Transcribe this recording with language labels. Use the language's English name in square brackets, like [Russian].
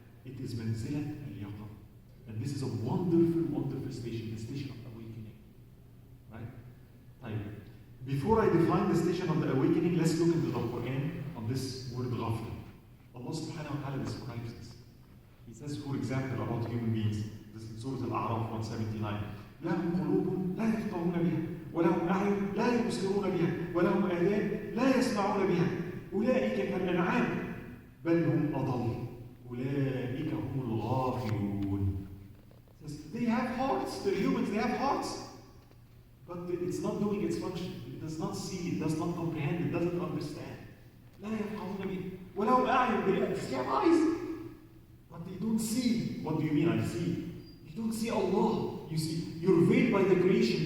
[English] It is manzilat al-yaqin. And this is a wonderful, wonderful station, the station of awakening. Right? Right. Before I define the station of the awakening, let's look into the Quran on this word ghafla. Allah subhanahu wa ta'ala describes this. He says, for example, about human beings. This is Surah Al-A'raf 179. [Arabic] لهم قلوب لا يفقهون بها ولهم أعين لا يبصرون بها ولهم آذان لا يسمعون بها أولئك كالأنعام بل هم أضل أولئك هم الغافلون. [English] They have hearts, they're humans, they have hearts, but it's not doing its function. It does not see, it does not comprehend, it doesn't understand. [Arabic] لا يفقهون بها ولهم أعين, [English] they have eyes, but they don't see. What do you mean I see? You don't see Allah. You see, you're veiled by the creation.